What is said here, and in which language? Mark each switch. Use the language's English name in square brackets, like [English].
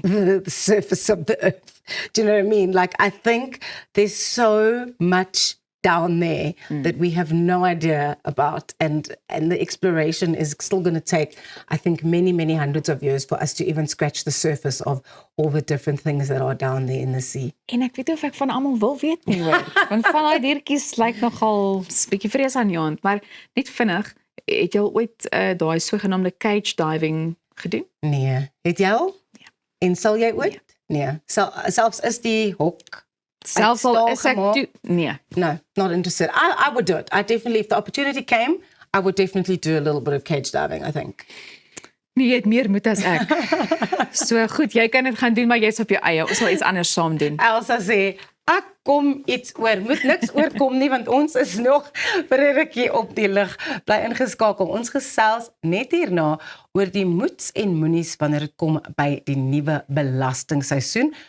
[English] the surface of the earth. Do you know what I mean? Like, I think there's so much down there that we have no idea about, and the exploration is still going to take, I think, many hundreds of years for us to even scratch the surface of all the different things that are down there in the sea. [Afrikaans] En ek weet nie of ek van almal wil weet nie hoor, want van daai diertjies lyk nogal 'n bietjie vreesaanjaend, maar net vinnig, het jy al ooit daai sogenaamde cage diving gedoen? Nee, het jy al? Nee. En sal jy ooit? Nee. Selfs is die hok Selfs al is ek toe, nee. [English] No, not interested. I would do it. I definitely, if the opportunity came, I would definitely do a little bit of cage diving, I think. [Afrikaans] Nee, jy het meer moed as ek. So goed, jy kan dit gaan doen, maar jy's op jou eie. Ons sal iets anders saam doen. Elsa sê, ek kom iets oor, moet niks oorkom nie, want ons is nog vir 'n rukkie op die lug. Bly ingeskakel. Ons gesels net hierna oor die moets en moenies wanneer dit kom by die nuwe belastingseisoen.